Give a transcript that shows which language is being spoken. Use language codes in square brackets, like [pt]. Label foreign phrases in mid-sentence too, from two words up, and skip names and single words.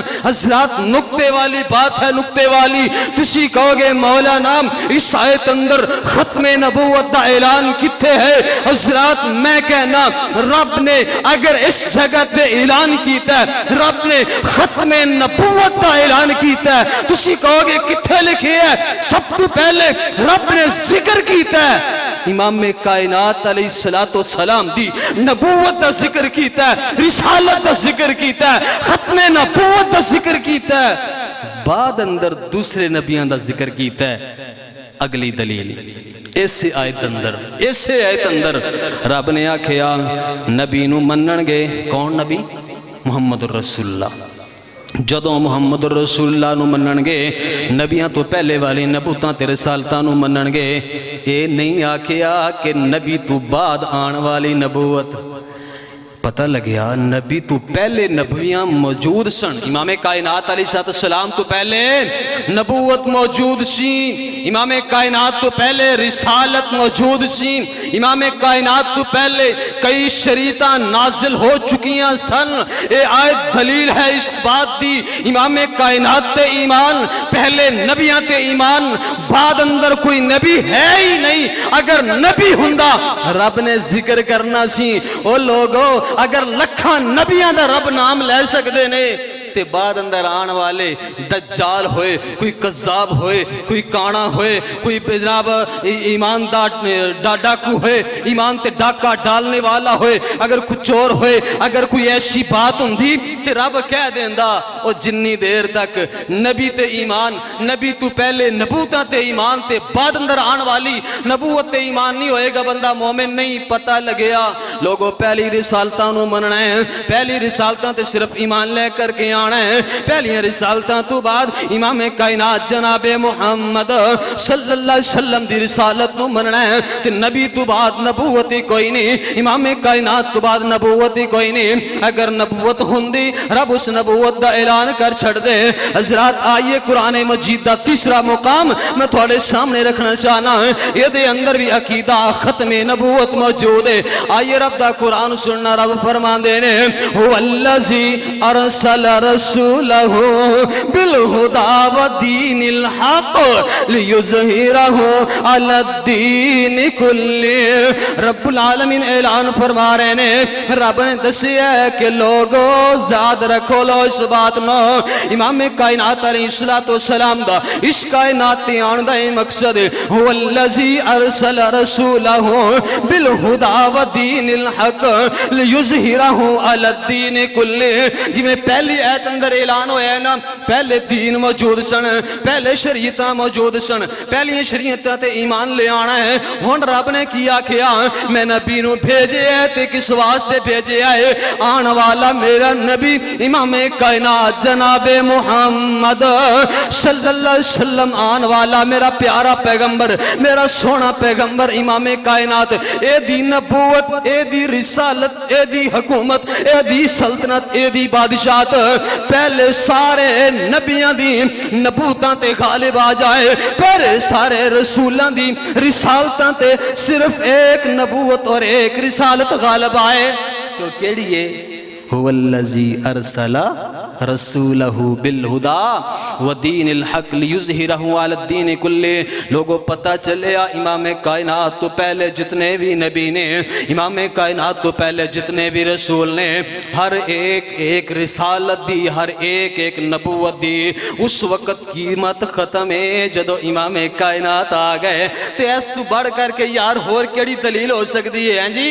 [pa] حضرات نکتے والی بات ہے، نکتے والی، تسی کہو گے مولانا اس آیت اندر ختم نبوت دا اعلان کتے ہے؟ حضرات میں کہنا رب نے اگر اس جگہ تے اعلان کیتا ہے، رب نے ختم نبوت دا اعلان کیتا ہے، تسی کہو گے کتے لکھے ہے؟ سب تو پہلے رب نے ذکر کیتا ہے امام کائنات علیہ السلام دی نبوت دا ذکر کیتا ہے، رسالت دا ذکر کیتا ہے، ختم نبوت دا ذکر کیتا ہے، بعد اندر دوسرے نبیاں دا ذکر کیتا ہے۔ اگلی دلیل اسے آیت اندر رب نے آکھیا نبی نو منن گے، کون نبی؟ محمد رسول اللہ۔ جدوں محمد رسول اللہ نو منن گے، نبیاں تو پہلے والی نبوتاں تے رسالتاں نو منن گے، اے نہیں آکھیا کہ نبی تو بعد آن والی نبوت۔ پتہ لگیا نبی تو پہلے نبویاں موجود سن، امام کائنات علیہ السلام تو پہلے نبوت موجود سی، امام کائنات تو پہلے رسالت موجود سی، امام کائنات تو پہلے کئی شریعتاں نازل ہو چکیاں سن۔ اے آیت دلیل ہے اس بات دی، امام کائنات تے ایمان، پہلے نبیاں تے ایمان، بعد اندر کوئی نبی ہے ہی نہیں۔ اگر نبی ہوندا رب نے ذکر کرنا سی۔ او لوگو اگر لکھاں نبیاں دا رب نام لے سکدے نے تے بعد اندر آن والے دجال ہوئے، کوئی قذاب ہوئے، کوئی کانا ہوئے، کوئی جناب ایمان ڈاکو ہوئے، ایمان تے ڈاکہ ڈالنے والا ہوئے، اگر کچھ چور ہوئے، اگر کوئی ایسی بات ہوندی تے رب کہہ دیندا او جنی دیر تک نبی تے ایمان، نبی تو پہلے نبوتاں تے ایمان تے بعد اندر آن والی نبوت تے ایمان نہیں ہوئے گا بندہ مومن نہیں۔ پتہ لگیا لوگوں پہلی رسالتاں نو مننا ہے، پہلی رسالتاں تے صرف ایمان لے کر کے آنا ہے، پہلی رسالتاں تو بعد امام کائنات جناب محمد صلی اللہ علیہ وسلم دی رسالت نو مننا ہے، تے نبی تو بعد نبوت کوئی نہیں، امام کائنات تو بعد نبوت کوئی نہیں۔ اگر نبوت ہوندی رب اس نبوت دا اعلان کر چھڑ دے۔ حضرات آئیے قرآن مجید دا تیسرا مقام میں تھوڑے سامنے رکھنا چاہنا ہے، یہ دے اندر بھی عقیدہ ختم نبوت موجود ہے۔ آئیے رب دا قرآن سننا، رب فرمان دینے [ar] هو الذی ارسل رسولہ بالہدی ودین الحق لیظہرہ علی الدین کلہ۔ [pa] رب العالمین اعلان فرما رہے ہیں، رب نے دسیا ہے کہ لوگو زاد رکھو لو اس بات نو، امام کائنات علیہ السلام دا اس کائنات تے آن دا مقصد ہے [ar] هو الذی ارسل رسولہ بالہدی ودین الحق لیظہرہ علی الدین کلہ۔ [pa] جی میں پہلی ایت اندر اعلان ہویا ہے نا، پہلے دین موجود سن، پہلے شریعتاں موجود سن، پہلی شریعتاں تے ایمان لے آنا ہے۔ ہن رب نے کیا کیا؟ میں نبی نو بھیجے ہے تے کس واسطے بھیجے ہے؟ آن والا میرا نبی امام کائنات جناب محمد صلی اللہ علیہ وسلم، آن والا میرا پیارا پیغمبر، میرا سونا پیغمبر امام کائنات، اے دی نبوت، اے دی رسالت، اے دی حکومت، اے دی سلطنت، اے دی بادشاہت پہلے سارے نبیاں دی نبوتاں تے غالب آ جائے، پہلے سارے رسولاں دی رسالتاں تے صرف ایک نبوت اور ایک رسالت غالب آئے، تو کیڑی ہے؟ [ar] هو الذی ارسل رسولہ بالہدی ودین الحق لیظہرہ علی الدین کلہ۔ [pa] لوگوں پتہ چلیا امام کائنات تو پہلے جتنے بھی نبی نے، امام کائنات تو پہلے جتنے بھی رسول نے، ہر ایک رسالت دی، ہر ایک نبوت دی۔ اس وقت قیمت ختم ہے جدو امام کائنات آ گئے، تے اس تو بڑھ کر کے یار ہور کیڑی دلیل ہو سکتی ہے جی؟